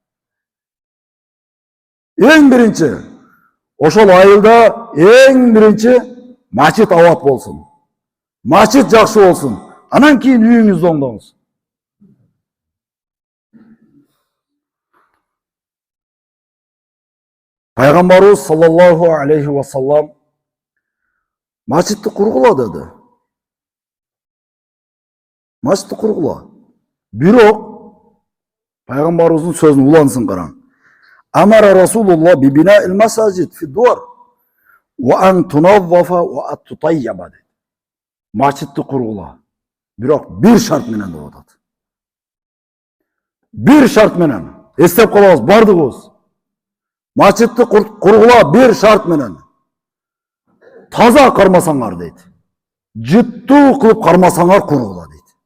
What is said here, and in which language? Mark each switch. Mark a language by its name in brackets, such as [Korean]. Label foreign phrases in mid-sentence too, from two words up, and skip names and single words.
[Kyrgyz] Эң биринчи, ошол айылда эң биринчи мачит абат болсун. Мачит жакшы болсун. Анан кийин үйүңүздү оңдоңуз. Пайгамбарыбыз [Arabic] صلى الله عليه وسلم [Kyrgyz] мачитти кургула dedi. Мачитти кургула. Бирок Пайгамбарыбыздын сөзүн улансын караң. [Arabic] أمر رسول الله ببناء المساجد في الدور وأن تنظف وتطيب dedi. [Kyrgyz] Мачитти кургула. Бирок бир шарт менен деп атат. Бир шарт менен. Эстеп калабыз бардыгыбыз. Мачитти кургула бир шарт менен. Таза кармасаңар дейт. Жыттуу кылып кармасаңар кургула дейт.